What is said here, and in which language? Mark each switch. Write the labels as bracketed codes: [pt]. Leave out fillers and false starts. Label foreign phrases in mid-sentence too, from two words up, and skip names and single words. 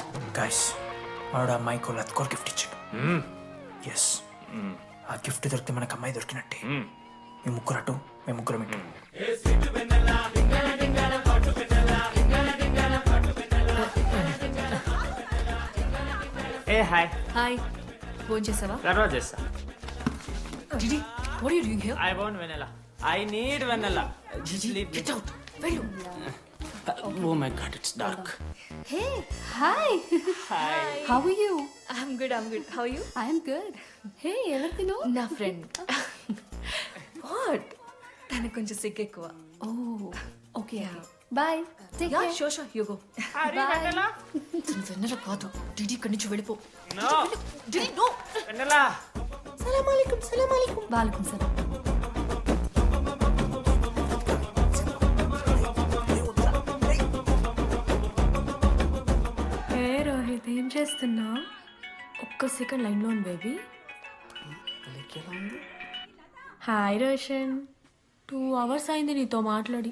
[te] గైస్ వాడు అమ్మాయికి లత్కోర్ గిఫ్ట్ ఇచ్చాడు. ఎస్, ఆ గిఫ్ట్ దొరికితే మనకు అమ్మాయి దొరికినట్టే. మీ ముగ్గురు అటు, మేము ముగ్గురం ఇటు. ఏ హాయ్. హాయ్, ఫోన్ చేసావా? తర్వాత చేస్తా. [en] Didi, what are you doing here? I want vanilla. I need vanilla. Leave me. Get out. వెళ్ళు. Oh my god, it's dark. Hey, hi. Hi. How are you? I'm good. How are you? I'm good. [te] Hey, ఎవరిదిను? నా ఫ్రెండ్. What? తనకు కొంచెం సిగ్గు ఎక్కువ. [en] Oh, okay. Bye. Take care. Sure, you go. vanilla? [te] తను వెన్నెల కాదు. డిడి ఇక్కడి నుంచి వెళ్ళిపో. [en] No. [te] డిడి, [en] no. Vanilla. [ar] سلام عليكم. وعليكم السلام. [te] హే రోహిత్, ఏం చేస్తున్నా? ఒక్క సెకండ్ లైన్లో ఉంది బేబీ. హాయ్ రోషన్, 2 hours అయింది నీతో మాట్లాడి.